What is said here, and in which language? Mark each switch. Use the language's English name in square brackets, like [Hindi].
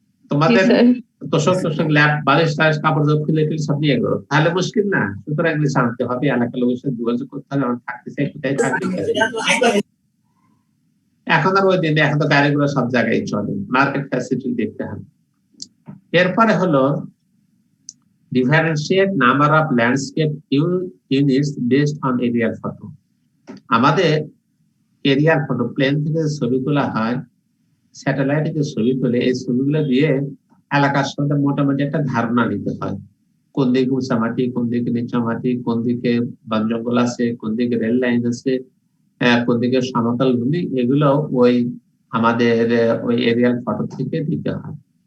[Bangla] তোমাদের স্যার। তোষক ল্যাব বালিশ টালিশ কাপড় চোপড় খুলে টুলে সব নিয়ে গেলো, তাহলে মুশকিল না? সুতরাং এগুলো জানতে হবে, এলাকার লোকের সাথে যোগাযোগ করতে হবে, আমার থাকতে চাই কোথায় থাকতে চাই। এখন আর ওই দিনে, এখন তো গাড়িগুলো সব জায়গায় চলে, মার্কেট ফ্যাসিলিটি দেখতে হবে। এরপরে হলো [English] differentiate number of landscape units based on aerial photo. [Bangla] আমাদের এরিয়াল ফটো, প্লেন থেকে ছবি তোলা হয়, স্যাটেলাইটে যে ছবি তোলে, এই ছবিগুলো দিয়ে এলাকার সাথে মোটামুটি একটা ধারণা নিতে হয়। কোন দিকে উঁচা মাটি, কোন দিকে নিচা মাটি, কোন দিকে বন জঙ্গল আছে, কোন দিকে রেল লাইন আছে, কোন দিকে সমতল ভূমি, এগুলো ওই আমাদের ওই এরিয়াল ফটো থেকে দিতে হয়।